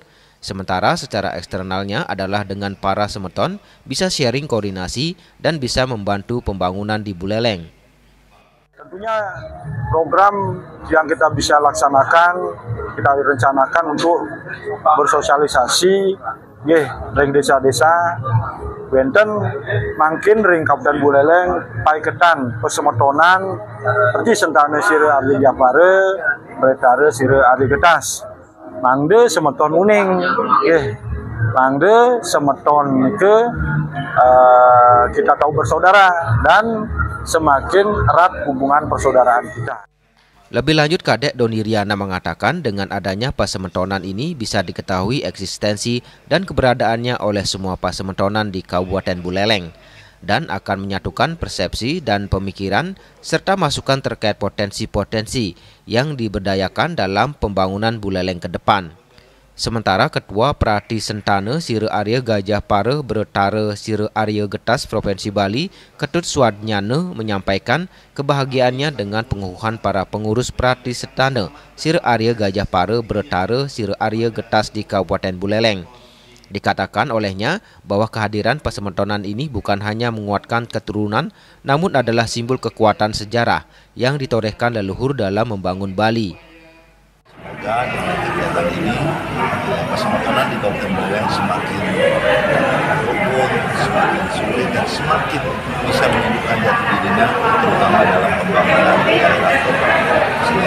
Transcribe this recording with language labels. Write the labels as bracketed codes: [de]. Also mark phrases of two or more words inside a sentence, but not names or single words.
[id] Sementara secara eksternalnya adalah dengan para semeton bisa sharing koordinasi dan bisa membantu pembangunan di Buleleng. Tentunya program yang kita bisa laksanakan, kita rencanakan untuk bersosialisasi [ban] ring desa-desa benten mangkin ring Kabupaten Buleleng paiketan Pasemetonan Pratisentana Sire Arya Gajah Pare Betara Sire Arya Getas mangde semeton uning mangde semeton [id] ke kita tahu bersaudara dan semakin erat hubungan persaudaraan kita. Lebih lanjut, Kadek Doni Riana mengatakan dengan adanya Pasemetonan ini bisa diketahui eksistensi dan keberadaannya oleh semua Pasemetonan di Kabupaten Buleleng dan akan menyatukan persepsi dan pemikiran serta masukan terkait potensi-potensi yang diberdayakan dalam pembangunan Buleleng ke depan. Sementara Ketua Pratisentana Sire Arya Gajah Pare Betara Sire Arya Getas Provinsi Bali, Ketut Suadnyana menyampaikan kebahagiaannya dengan pengukuhan para pengurus Pratisentana Sire Arya Gajah Pare Betara Sire Arya Getas di Kabupaten Buleleng. Dikatakan olehnya bahwa kehadiran Pasemetonan ini bukan hanya menguatkan keturunan, namun adalah simbol kekuatan sejarah yang ditorehkan leluhur dalam membangun Bali. Semoga dengan kegiatan ini Pasemetonan di Kabupaten Buleleng semakin rukun, semakin sulit dan semakin bisa menunjukkan jati dirinya terutama dalam pembangunan daerah sendiri.